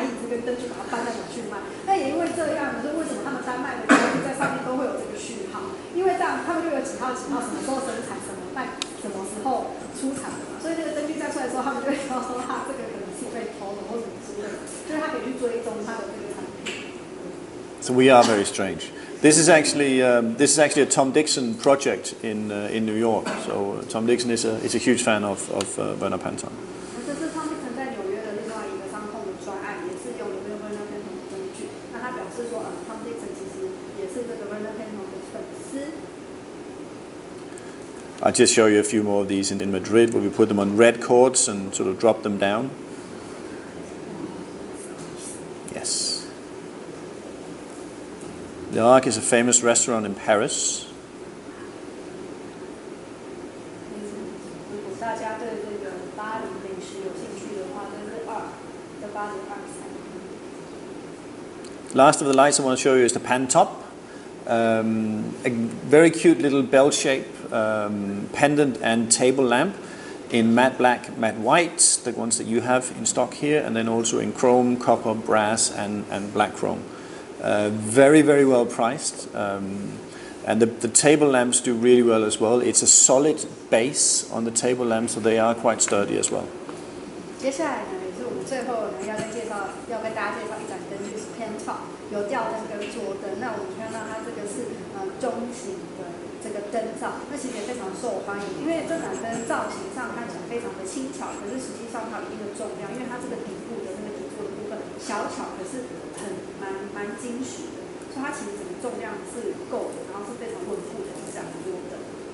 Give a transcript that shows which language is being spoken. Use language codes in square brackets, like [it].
[zh] 跟灯具把它搬来搬去卖。那也因为这样，就是为什么他们单卖的灯具在上面都会有这个序号，因为这样他们就有几号几号，什么时候生产，什么卖，什么时候出厂的嘛，所以这个灯具再出来的时候，他们就会知道说它这个可能是被偷的或什么之类的，就是他可以去追踪它的这个产品。 [en] So we are very strange. This is actually a Tom Dixon project in New York. So Tom Dixon is a huge fan of Verpan. [zh] 这是 Tom Dixon 在纽约的另外一个商控的专案，也是用了 Verpan 的灯具。那他表示说，Tom Dixon 其实也是这个 Verpan 的粉丝。 [en] I'll just show you a few more of these in Madrid, where we put them on red cords and sort of drop them down. Yes. The Ark is a famous restaurant in Paris. [zh] 如果大家对这个巴黎美食有兴趣的话，这是在巴黎2餐。 [en] Last of the lights I want to show you is the pan top. A very cute little bell-shaped pendant and table lamp in matte black, matte white, the ones that you have in stock here, and then also in chrome, copper, brass, and black chrome. Very, very well priced. And the table lamps do really well as well. It's a solid base on the table lamps, so they are quite sturdy as well. [zh] 接下来呢，也是我们最后呢要跟大家介绍一盏灯具是 Pan Top， 有吊灯跟桌灯。那我们看到它这个是中型的这个灯罩，那其实也非常受欢迎，因为这盏灯造型上看起来非常的轻巧，可是实际上它有一定的重量，因为它这个底部的那个底座的部分小巧，可是蛮精实的，所以它其实整个重量是够的，然后是非常稳固的一盏桌灯。